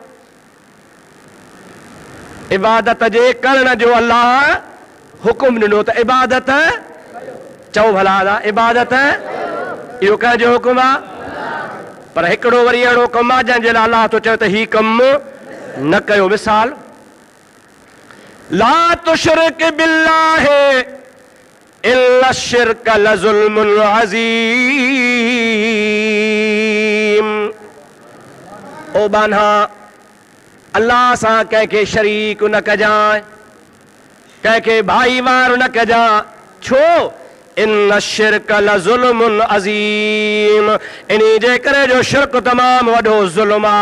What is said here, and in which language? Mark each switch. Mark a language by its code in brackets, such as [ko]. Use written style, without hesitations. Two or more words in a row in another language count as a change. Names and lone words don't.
[sd] इबादत जे करण जो अल्लाह हुकुम ॾिनो त इबादत चओ भला इबादत इहो कंहिंजो हुकुम आहे, पर हिकिड़ो वरी अहिड़ो कमु आहे जंहिंजे लाइ अल्लाह थो चए त ही कमु न कयो। मिसाल, [ar] لا تشرك بالله إن الشرك لظلم عظيم. [sd] ओ बान्हा, अल्लाह सां कंहिंखे शरीक न कजांइ, कंहिंखे भाईवार न कजांइ। छो? [ar] إن الشرك لظلم عظيم, [sd] इन्ही जे करे जो शिर्क तमामु वॾो ज़ुल्म आहे।